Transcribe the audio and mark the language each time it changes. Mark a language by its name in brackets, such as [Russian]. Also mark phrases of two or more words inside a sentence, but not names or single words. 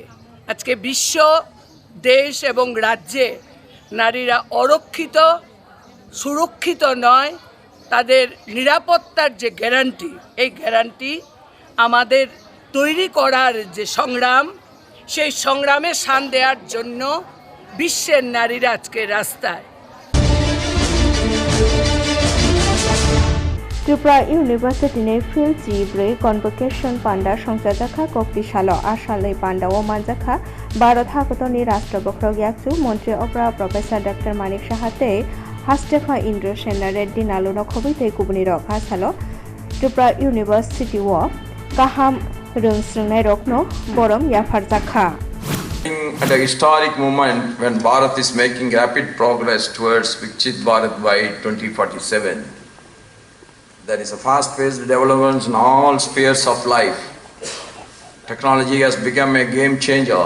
[Bangla] আজকে বিশ্ব, দেশ এবং রাজ্যে নারীরা অরক্ষিত, সুরক্ষিত নয়। তাদের নিরাপত্তার যে গ্যারান্টি, এই গ্যারান্টি আমাদের তৈরি করার যে সংগ্রাম, সেই সংগ্রামে শান দেওয়ার জন্য বিশ্বের নারীরা আজকে রাস্তায়। [Kok Borok] त्रिपुरा इउनिभार्सिटीनि फिल्ड G4 कनभकेशन पान्डा संजाजाखा कक्तिशालो आसालनि पान्डाओ मानजाखा भारत हादरनि राष्ट्रबख्रक याकचु मन्त्री अप्रा प्रफेसर डॉक्टर मानिक साहाते हास्टेफा इन्द्र सेना रेड्डी नालुनो खबैते गुबुनिरक आसालो त्रिपुरा इउनिभार्सिटी व गाहाम रोंस्रोंनाय रकनो बरम याफारजाखा। [English] At a historic moment when Bharat is making rapid progress towards Viksit Bharat by 2047, there is a fast-paced development in all spheres of life. Technology has become a game changer.